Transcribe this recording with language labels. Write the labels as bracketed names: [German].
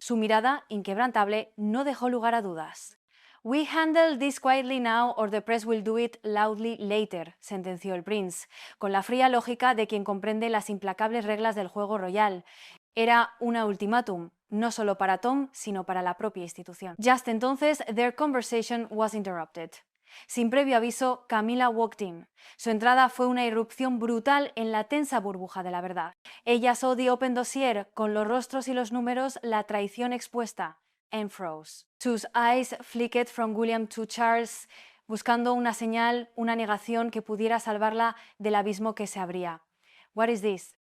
[Spanish] Su mirada, inquebrantable, no dejó lugar a dudas. [English] «We handle this quietly now or the press will do it loudly later», [Spanish] sentenció el Prince, con la fría lógica de quien comprende las implacables reglas del juego royal. Era una ultimátum, no solo para Tom, sino para la propia institución. [English] Just entonces, their conversation was interrupted. [Spanish] Sin previo aviso, Camilla [English] walked in. [Spanish] Su entrada fue una irrupción brutal en la tensa burbuja de la verdad. Ella [English] saw the open dossier, [Spanish] con los rostros y los números, la traición expuesta, [English] and froze. [Spanish] Sus eyes flickered from William to Charles, buscando una señal, una negación que pudiera salvarla del abismo que se abría. [English] «What is this?»